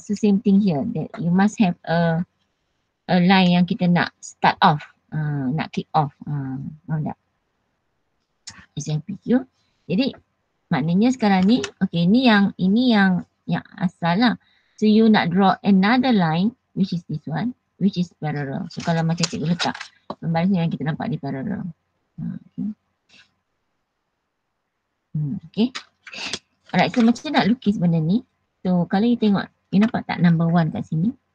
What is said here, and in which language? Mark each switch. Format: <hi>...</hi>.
<en>So same thing here, that you must have a line</en> <ms>yang kita nak</ms> <en>start off, nak kick off.</en> <ms>Faham tak? SMPQ. Jadi maknanya sekarang ni, okay, ini yang asal lah.</ms> <en>So you nak draw another line, which is this one, which is parallel.</en> <ms>So kalau macam cikgu letak pembaris yang kita nampak di parallel. Okay. Alright, so macam nak lukis benda ni. So kalau you tengok, you nampak tak number 1 kat sini?</ms>